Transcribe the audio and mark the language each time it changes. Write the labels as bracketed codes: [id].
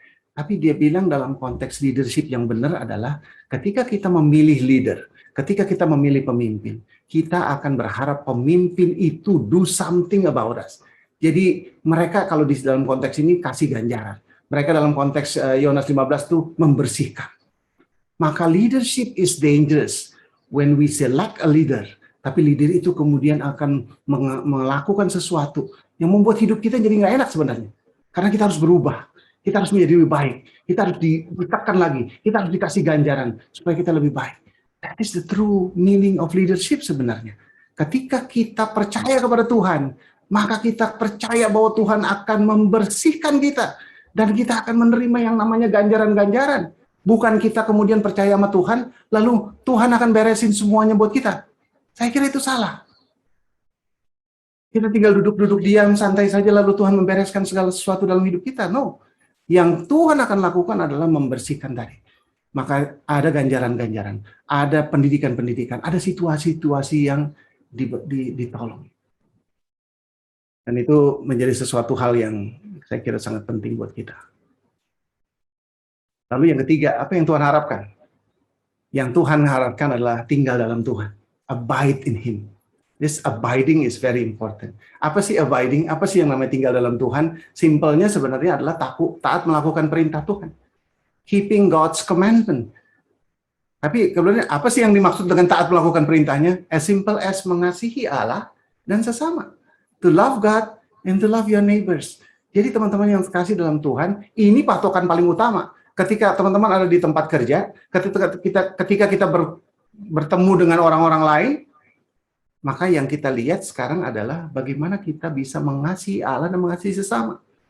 [id] Tapi dia bilang dalam konteks leadership yang benar adalah ketika kita memilih leader, ketika kita memilih pemimpin, kita akan berharap pemimpin itu [en] do something about us. [id] Jadi mereka kalau di dalam konteks ini kasih ganjaran. Mereka dalam konteks Yohanes 15 itu membersihkan. [en] Maka leadership is dangerous when we select a leader. [id] Tapi leader itu kemudian akan melakukan sesuatu yang membuat hidup kita jadi nggak enak sebenarnya. Karena kita harus berubah. Kita harus menjadi lebih baik. Kita harus ditekan lagi. Kita harus dikasih ganjaran supaya kita lebih baik. [en] That is the true meaning of leadership [id] sebenarnya. Ketika kita percaya kepada Tuhan, maka kita percaya bahwa Tuhan akan membersihkan kita. Dan kita akan menerima yang namanya ganjaran-ganjaran. Bukan kita kemudian percaya sama Tuhan, lalu Tuhan akan beresin semuanya buat kita. Saya kira itu salah. Kita tinggal duduk-duduk diam, santai saja, lalu Tuhan membereskan segala sesuatu dalam hidup kita. No. Yang Tuhan akan lakukan adalah membersihkan tadi. Maka ada ganjaran-ganjaran, ada pendidikan-pendidikan, ada situasi-situasi yang ditolong. Dan itu menjadi sesuatu hal yang saya kira sangat penting buat kita. Lalu yang ketiga, apa yang Tuhan harapkan? Yang Tuhan harapkan adalah tinggal dalam Tuhan. [en] Abide in Him. This abiding is very important. [id] Apa sih abiding? Apa sih yang namanya tinggal dalam Tuhan? Simpelnya sebenarnya adalah taat melakukan perintah Tuhan. [en] Keeping God's commandment. [id] Tapi kemudian apa sih yang dimaksud dengan taat melakukan perintahnya? [en] As simple as [id] mengasihi Allah dan sesama. [en] To love God and to love your neighbors. [id] Jadi teman-teman yang kasih dalam Tuhan, ini patokan paling utama. Ketika teman-teman ada di tempat kerja, ketika kita bertemu dengan orang-orang lain, maka yang kita lihat sekarang adalah bagaimana kita bisa mengasihi Allah dan mengasihi sesama.